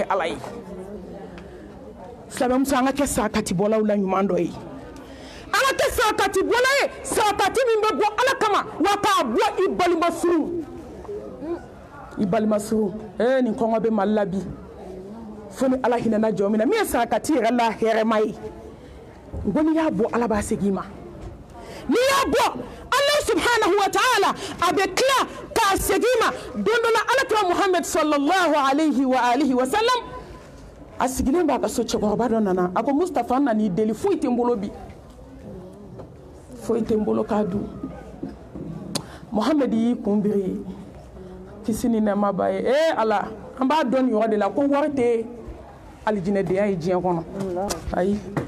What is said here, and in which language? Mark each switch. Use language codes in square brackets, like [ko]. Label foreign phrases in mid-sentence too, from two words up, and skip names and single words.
[bm] ala ye silamɛmuso an ka kɛ sarakatibɔlaw la ɲuman dɔ ye an ka kɛ sarakatibɔla ye sarakati min bɛ bɔ ala kama wa k'a bɔ i balimasuru i balimasuru nin kɔngɔ bɛ mali la bi fo ni ala hinɛna jɔ min na min ye sarakati yɛrɛ la hɛrɛma ye n ko n'i y'a bɔ ala b'a segin i ma n'i y'a bɔ ala [ar] سبحانه وتعالى [bm] a bɛ tila k'a segin i ma don dɔ la alakira muhammed [ar] صلى الله عليه وآله وسلم [bm] a sigilen b'a ka so cɛkɔrɔba dɔ nana a ko mustafa n nan'i deli foyi tɛ n bolo bi foyi tɛ n bolo k'a dun muhammed y'i kun biri kisi ni nɛɛma b'a ye ala an b'a dɔn nin yɔrɔ de la ko wari tɛ alijinɛdenya ye diɲɛ kɔnɔ ayi